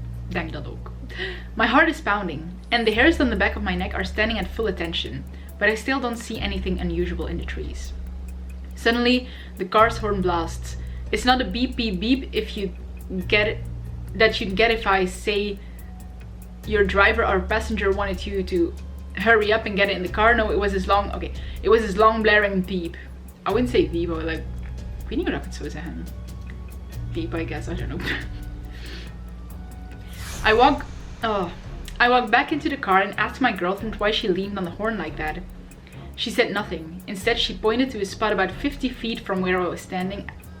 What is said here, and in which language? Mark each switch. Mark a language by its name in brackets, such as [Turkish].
[Dutch] Denk dat ook. [English] My heart is pounding, and the hairs on the back of my neck are standing at full attention, but I still don't see anything unusual in the trees. Suddenly, the car's horn blasts. It's not a beep beep beep if you get it, that you'd get if I say your driver or passenger wanted you to hurry up and get it in the car. No, it was this long, okay, it was this long blaring beep. I wouldn't say beep, but like, [Dutch] ik weet niet hoe ik het zou zeggen. [English] Beep, I guess, I don't know. I walked back into the car and asked my girlfriend why she leaned on the horn like that. She said nothing. Instead, she pointed to a spot about 50 feet from where I was standing.